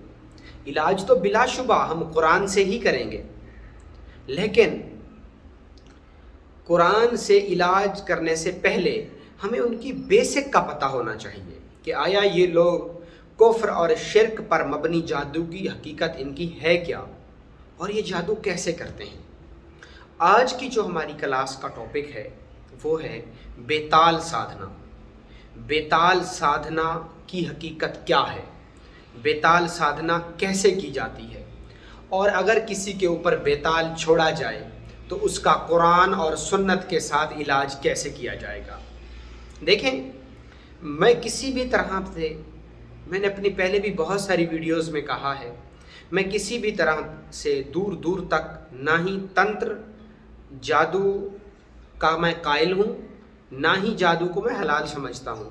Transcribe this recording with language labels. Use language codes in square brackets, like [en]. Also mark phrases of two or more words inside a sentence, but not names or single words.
[ur] علاج تو بلا شبہ ہم قرآن سے ہی کریں گے، لیکن قرآن سے علاج کرنے سے پہلے ہمیں ان کی بیسک کا پتہ ہونا چاہیے کہ آیا یہ لوگ کفر اور شرک پر مبنی جادو کی حقیقت ان کی ہے کیا، اور یہ جادو کیسے کرتے ہیں۔ آج کی جو ہماری کلاس کا ٹاپک ہے وہ ہے بیتال سادھنا۔ بیتال سادھنا کی حقیقت کیا ہے؟ بیتال سادھنا کیسے کی جاتی ہے؟ اور اگر کسی کے اوپر بیتال چھوڑا جائے تو اس کا قرآن اور سنت کے ساتھ علاج کیسے کیا جائے گا؟ دیکھیں، میں کسی بھی طرح سے، میں نے اپنی پہلے بھی بہت ساری ویڈیوز میں کہا ہے، میں کسی بھی طرح سے دور دور تک نہ ہی تنتر جادو کا میں قائل ہوں، نہ ہی جادو کو میں حلال سمجھتا ہوں۔